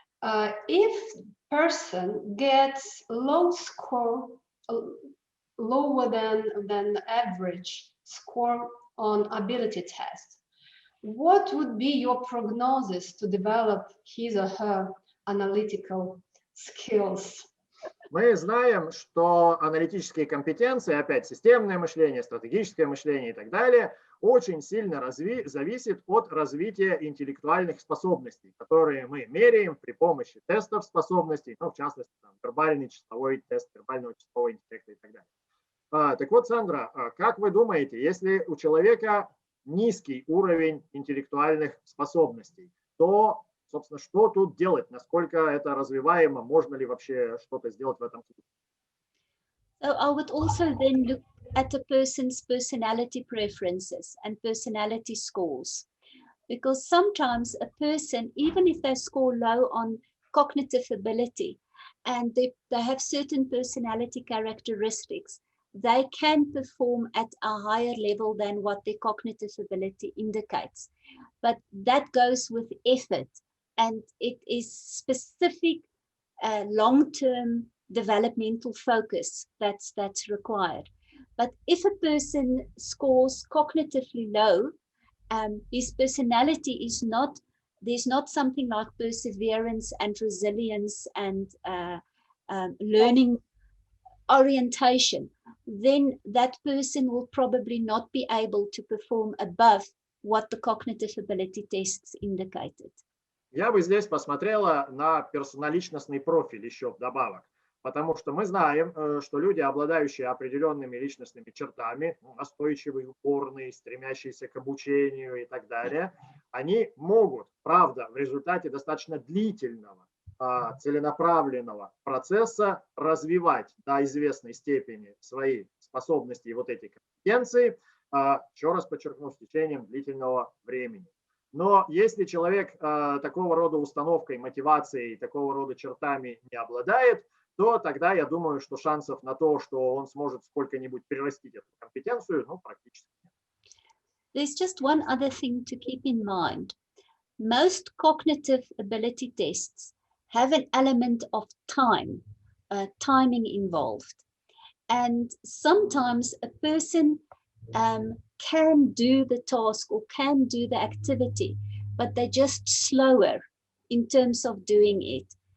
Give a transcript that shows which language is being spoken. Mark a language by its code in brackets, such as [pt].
[en] If person gets low score, lower than average score on ability test, what would be your prognosis to develop his or her analytical skills? [ru] Мы знаем, что аналитические компетенции, опять системное мышление, стратегическое мышление и так далее, очень сильно зависит от развития интеллектуальных способностей, которые мы меряем при помощи тестов способностей, ну, в частности, там, вербальный числовой тест, вербального числового интеллекта и так далее. Так вот, Сандра, как вы думаете, если у человека низкий уровень интеллектуальных способностей, то, собственно, что тут делать, насколько это развиваемо, можно ли вообще что-то сделать в этом случае? [en] So I would also then look at a person's personality preferences and personality scores, because sometimes a person, even if they score low on cognitive ability and they have certain personality characteristics, they can perform at a higher level than what their cognitive ability indicates. But that goes with effort, and it is specific long-term developmental focus that's required. But if a person scores cognitively low, his personality is not, there's not something like perseverance and resilience and learning orientation, then that person will probably not be able to perform above what the cognitive ability tests indicated. [ru] Я бы здесь посмотрела на персонально-личностный профиль еще вдобавок, потому что мы знаем, что люди, обладающие определенными личностными чертами, настойчивые, упорные, стремящиеся к обучению и так далее, они могут, правда, в результате достаточно длительного, целенаправленного процесса развивать до известной степени свои способности и вот эти компетенции, еще раз подчеркну, с течением длительного времени. Но если человек такого рода установкой, мотивацией, такого рода чертами не обладает, то тогда я думаю, что шансов на то, что он сможет сколько-нибудь прирастить эту компетенцию, ну, практически нет. [en] There's just one other thing to keep in mind. Most cognitive ability tests have an element of time, timing involved. And sometimes a person can do the task or can do the activity, but they're just slower in terms of doing it.